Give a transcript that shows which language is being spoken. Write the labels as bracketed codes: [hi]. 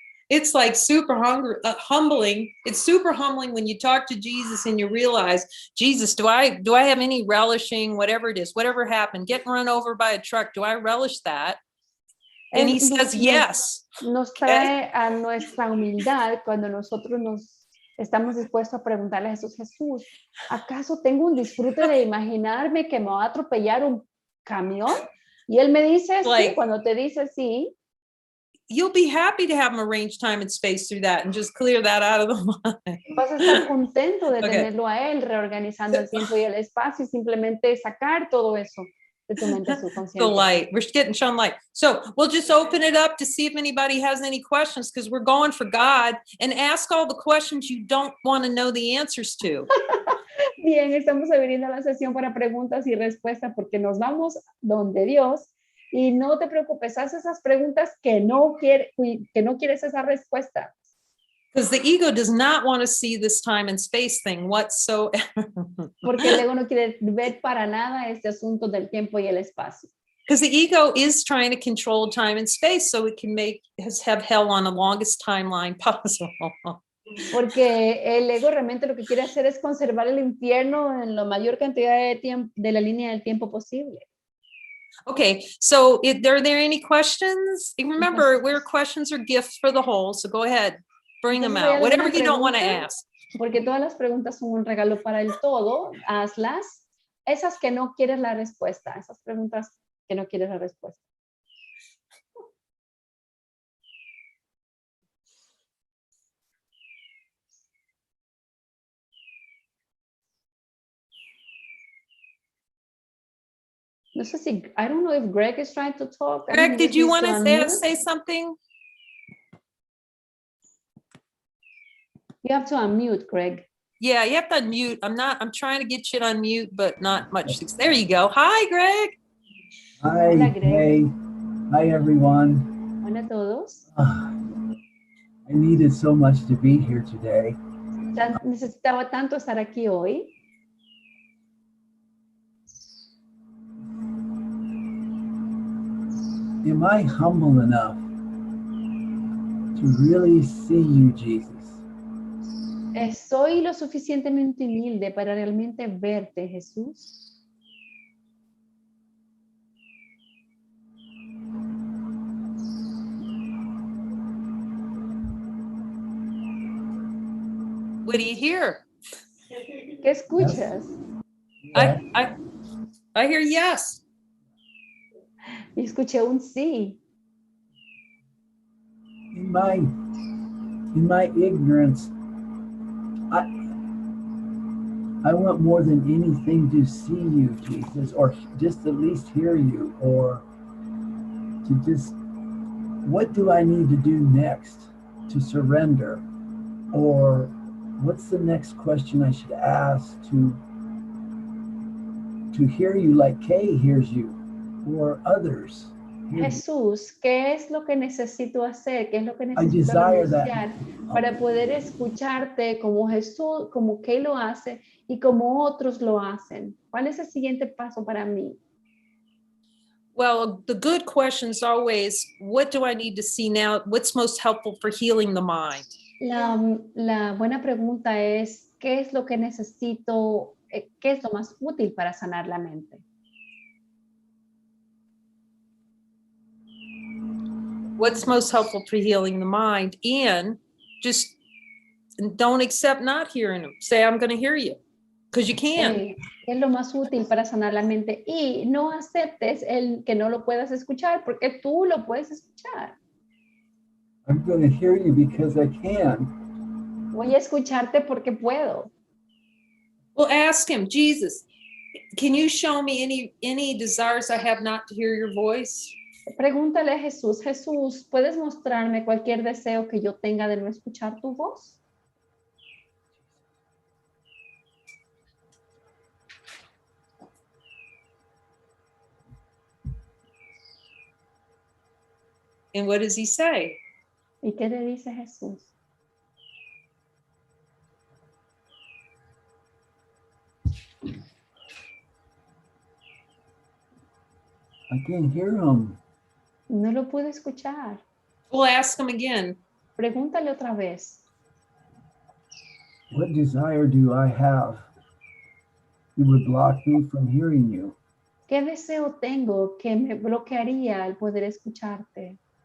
[en] It's like super humbling. It's super humbling when you talk to Jesus and you realize, Jesus, do I have any relishing, whatever it is, whatever happened, getting run over by a truck, do I relish that? And he says, yes. [es] Nos trae a nuestra humildad cuando nosotros nos estamos dispuestos a preguntarle a Jesús, ¿acaso tengo un disfrute de imaginarme que me va a atropellar un camión? Y él me dice sí, cuando te dice sí. [en] You'll be happy to have him arrange time and space through that and just clear that out of the mind. [es] Vas a estar contento de tenerlo a él reorganizando el tiempo y el espacio y simplemente sacar todo eso de tu mente subconsciente. [en] The light. We're getting shown light. So we'll just open it up to see if anybody has any questions because we're going for God and ask all the questions you don't want to know the answers to. [es] Bien, estamos abriendo la sesión para preguntas y respuestas porque nos vamos donde Dios. Y no te preocupes, haz esas preguntas que no quieres esa respuesta. [en] Because the ego does not want to see this time and space thing whatsoever. [es] Porque el ego no quiere ver para nada este asunto del tiempo y el espacio. [en] Because the ego is trying to control time and space so it can have hell on the longest timeline possible. [es] Porque el ego realmente lo que quiere hacer es conservar el infierno en la mayor cantidad de tiempo, de la línea del tiempo posible. [en] Okay, so are there any questions? Remember, where questions are gifts for the whole, so go ahead, bring them out, whatever you don't want to ask. [es] Porque todas las preguntas son un regalo para el todo, hazlas. Esas que no quieres la respuesta, esas preguntas que no quieres la respuesta. No sé si, [en] I don't know if Greg is trying to talk. Greg, did you want to say something? You have to unmute, Greg. Yeah, you have to unmute. I'm trying to get you to unmute, but not much. There you go. Hi, Greg. Hi, [es] Hola, Greg. [en] hey. Hi, everyone. [es] Hola a todos. [en] I needed so much to be here today. [es] Ya necesitaba tanto estar aquí hoy. [en] Am I humble enough to really see you, Jesus? [es] ¿Soy lo suficientemente humilde para realmente verte, Jesús? [en] What do you hear? [es] ¿Qué escuchas? [en] Yeah. I hear yes. [es] Y escuché un sí. [en] In my ignorance, I want more than anything to see you, Jesus, or just at least hear you, or to just, what do I need to do next to surrender? Or what's the next question I should ask to hear you like Kay hears you, or others hear you? [es] Jesús, ¿qué es lo que necesito hacer? ¿Qué es lo que [en] I [es] necesito [en] desire that. [es] renunciar para poder escucharte como Jesús, como que lo hace y como otros lo hacen? ¿Cuál es el siguiente paso para mí? [en] Well, the good question is always, what do I need to see now? What's most helpful for healing the mind? [es] La buena pregunta es, ¿qué es lo que necesito? ¿Qué es lo más útil para sanar la mente? [en] What's most helpful for healing the mind? And just don't accept not hearing them. Say, I'm going to hear you, because you can. [es] ¿Qué es lo más útil para sanar la mente? Y no aceptes el que no lo puedas escuchar, porque tú lo puedes escuchar. [en] I'm going to hear you because I can. [es] Voy a escucharte porque puedo. [en] Well, ask him, Jesus, can you show me any desires I have not to hear your voice? [es] Pregúntale a Jesús, Jesús, ¿puedes mostrarme cualquier deseo que yo tenga de no escuchar tu voz? [en] And what does he say? [es] ¿Y qué le dice Jesús? [en] I can't hear him. [es] No lo pude escuchar. [en] We'll ask him again. [es] Pregúntale otra vez. [en] What desire do I have that would block me from hearing you? [es] ¿Qué deseo tengo que me bloquearía al poder escucharte?